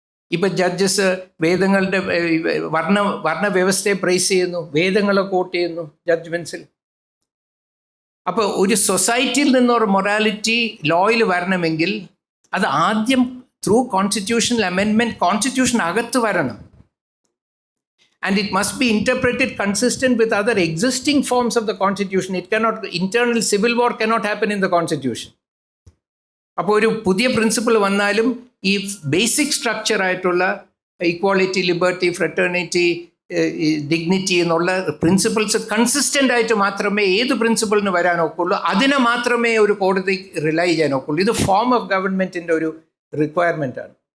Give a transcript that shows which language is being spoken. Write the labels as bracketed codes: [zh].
[ml] ഇപ്പം judges വേദങ്ങളുടെ വർണ്ണവ്യവസ്ഥയെ price ചെയ്യുന്നു, വേദങ്ങളെ കോട്ട് ചെയ്യുന്നു ജഡ്ജ്മെൻറ്റ്സിൽ. അപ്പോൾ ഒരു സൊസൈറ്റിയിൽ നിന്നൊരു മൊറാലിറ്റി ലോയിൽ വരണമെങ്കിൽ അത് ആദ്യം ത്രൂ കോൺസ്റ്റിറ്റ്യൂഷണൽ അമെൻഡ്മെൻറ്റ് കോൺസ്റ്റിറ്റ്യൂഷൻ അകത്ത് വരണം. [en] And it must be interpreted consistent with other existing forms of the constitution. It cannot, internal civil war cannot happen in the constitution. [ml] അപ്പോൾ ഒരു പുതിയ പ്രിൻസിപ്പിൾ വന്നാലും ഈ ബേസിക് സ്ട്രക്ചർ ആയിട്ടുള്ള ഇക്വാളിറ്റി, ലിബർട്ടി, ഫ്രറ്റേണിറ്റി, ഡിഗ്നിറ്റി എന്നുള്ള principles consistent ആയിട്ട് മാത്രമേ ഏത് പ്രിൻസിപ്പിളിന് വരാനൊക്കുള്ളൂ. അതിനെ മാത്രമേ ഒരു കോടതി റിലൈ ചെയ്യാനൊക്കുള്ളൂ. ഇത് ഫോം ഓഫ് ഗവൺമെൻറ്റിൻ്റെ ഒരു റിക്വയർമെൻ്റാണ്.